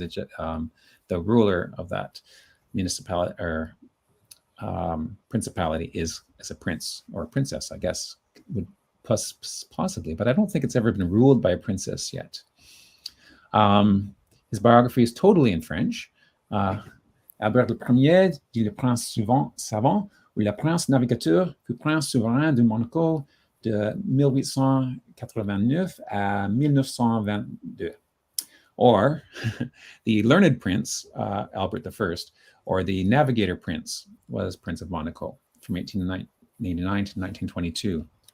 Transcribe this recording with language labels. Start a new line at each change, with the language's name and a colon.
English: It's the ruler of that municipality or principality is a prince or a princess, I guess, would possibly, but I don't think it's ever been ruled by a princess yet. His biography is totally in French.
French: Albert Ier dit le prince savant, ou le prince navigateur, fut prince souverain de Monaco de 1889 à 1922.
English: Or the learned prince, Albert I, or the navigator prince, was Prince of Monaco from 1889 to 1922.